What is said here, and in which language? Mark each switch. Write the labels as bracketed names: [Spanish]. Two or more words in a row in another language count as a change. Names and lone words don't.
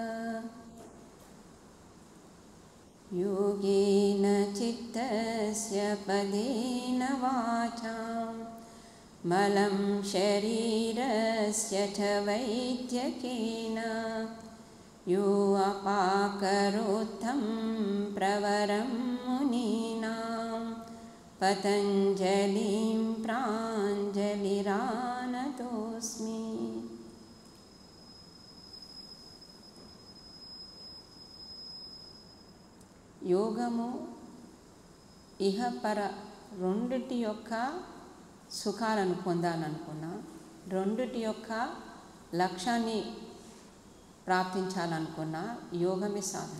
[Sanskrit] योगेन चित्तस्य पदेन वाचां मलं शरीरस्य च वैद्यकेन यो अपाकरोत्थं प्रवरं मुनीनां पतञ्जलिं प्राञ्जलिरानतोऽस्मि। [Telugu] యోగము ఇహపర రెండిటి యొక్క సుఖాలను పొందాలనుకున్నా, రెండిటి యొక్క లక్ష్యాన్ని ప్రాప్తించాలనుకున్నా యోగమే సాధన.